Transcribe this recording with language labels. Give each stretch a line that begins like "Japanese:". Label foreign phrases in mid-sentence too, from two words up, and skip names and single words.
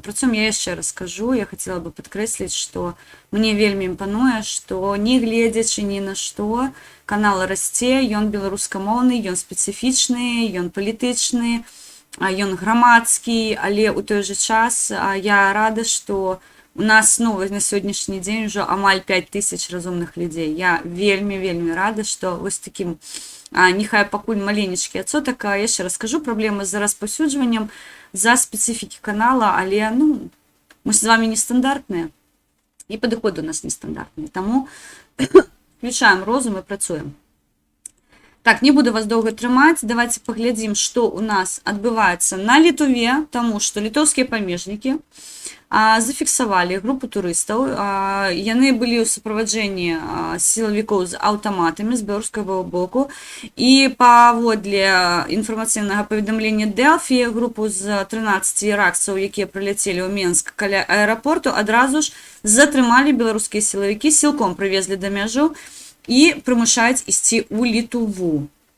Belarusian: Працуем, я яшчэ раз скажу, я хацела бы падкрэсліць, што мне вельмі імпануе, што не гледзячы ні на што, канал расце, ён беларускамоўны, ён спецыфічны, ён палітычны, ён грамадскі, але ў той жа час я рада, што у нас, ну, на сённяшні дзень ужо амаль 5000 разумных людзей. Я вельмі рада, што вось такім, нехай пакуль маленечкі адсотак, яшчэ раскажу, праблемы з распаўсюджваннем, за спецыфікі канала, але, ну, мы ж з вами нестандартныя.
Ukrainian: І підходи у нас нестандартні. Тому включаємо розум і працюємо. Так, не буду вас довго тримати. Давайте поглядим, що у нас відбувається на Литві, тому що литовські паміжники зафіксували групу туристів.
Belarusian: Яны былі ў суправаджэнні сілавікоў з аўтаматамі з беларускага боку. І паводле інфармацыйнага паведамлення Дэлфі, групу з 13 іракцаў, якія прыляцелі ў Менск каля аэрапорту, адразу ж затрымалі беларускія сілавікі, сілком прывезлі да мяжу і прымушаюць ісці ў Літву.